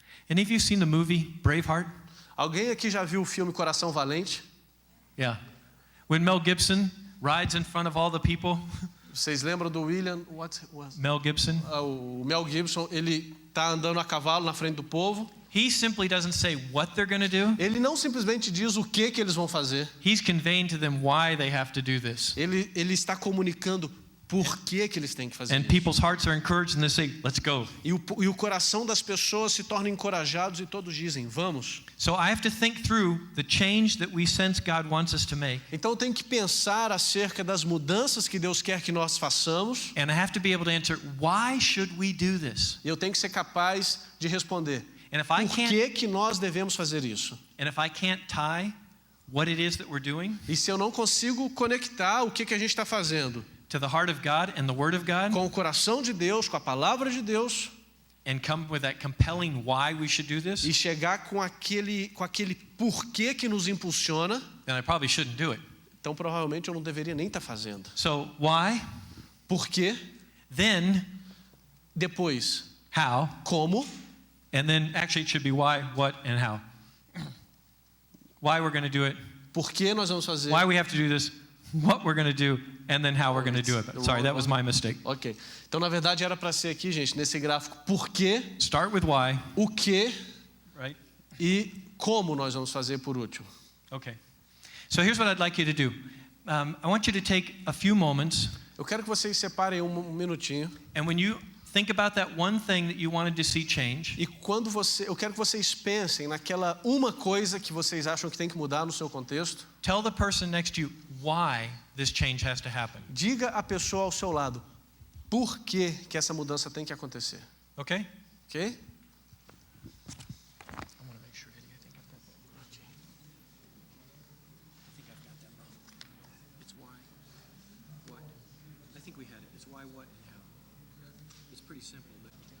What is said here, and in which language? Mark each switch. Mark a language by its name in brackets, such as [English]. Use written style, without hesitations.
[English] Any of you seen the movie Braveheart? [Portuguese] Alguém aqui já viu o filme Coração Valente? [English] Yeah. When Mel Gibson rides in front of all the people, [Portuguese] Vocês lembram do William? [English] What was? Mel Gibson, [Portuguese] O Mel Gibson, ele tá andando a cavalo na frente do povo. [English] he simply doesn't say what they're going to do. [Portuguese] Ele não simplesmente diz o que eles vão fazer. [English] He's conveying to them why they have to do this. [Portuguese] Ele está comunicando por que eles têm que fazer [English] And [Portuguese] isso. [English] people's hearts are encouraged and they say, let's go. [Portuguese] E o coração das pessoas se torna encorajados e todos dizem, vamos. [English] So I have to think through the change that we sense God wants us to make. [Portuguese] Então eu tenho que pensar acerca das mudanças que Deus quer que nós façamos. [English] And I have to be able to answer, why should we do this? [Portuguese] E eu tenho que ser capaz de responder, [English] And if I [Portuguese] por [English] can't [Portuguese] que nós devemos fazer isso? [English] and if I can't tie what it is that we're doing [Portuguese] E se eu não consigo conectar o que a gente está fazendo [English] to the heart of God and the word of God [Portuguese] com o coração de Deus, com a palavra de Deus, [English] and come with that compelling why we should do this, [Portuguese] e chegar com aquele porquê que nos impulsiona, [English] then I probably shouldn't do it. [Portuguese] então provavelmente eu não deveria nem estar fazendo. [English] So why? [Portuguese] Por quê? [English] Then [Portuguese] Depois, [English] how? [Portuguese] como? [English] And then actually it should be why, what, and how. Why we're going to do it, [Portuguese] Por que nós vamos fazer? [English] why we have to do this, what we're going to do, and then how we're going to do it. Sorry, that was my mistake. Ok. [Portuguese] Então, na verdade, era para ser aqui, gente, nesse gráfico, por quê, [English] Start with why, [Portuguese] o que [English] right? [Portuguese] e como nós vamos fazer por último. [English] Okay. So here's what I'd like you to do. I want you to take a few moments, [Portuguese] Eu quero que vocês separem um minutinho. [English] and when you think about that one thing that you wanted to see change, [Portuguese] E eu quero que vocês pensem naquela uma coisa que vocês acham que tem que mudar no seu contexto. [English] tell the person next to you why this change has to happen. [Portuguese] Diga à pessoa ao seu lado por que essa mudança tem que acontecer. [English] Okay? Ok? I want to make sure, Eddie, I think I've got that. Ok. I think I've got that wrong. It's why, what. I think we had it. It's why, what, and how. It's pretty simple, but.